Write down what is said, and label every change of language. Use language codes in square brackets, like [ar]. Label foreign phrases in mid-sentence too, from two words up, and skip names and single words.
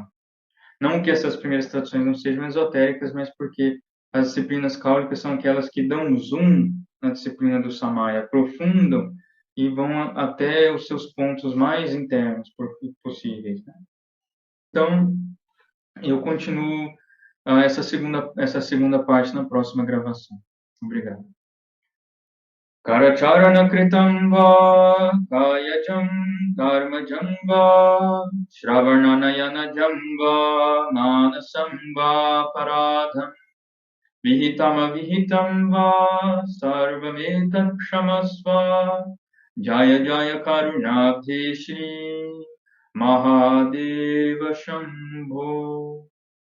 [pt] Não que essas primeiras traduções não sejam esotéricas, mas porque as disciplinas cáulicas são aquelas que dão zoom na disciplina do Samaya, aprofundam e vão até os seus pontos mais internos possíveis. Né? Então, Eu continuo essa segunda parte na próxima gravação. Obrigado. [sa] करचरण कृतं वा कायजं कर्मजं वा श्रवणनयन जम्ब मानसं वा पराधं विहितं अविहितं वा सर्वमेतं क्षमस्व जय जय करुणाब्धे श्री महादेव शम्भो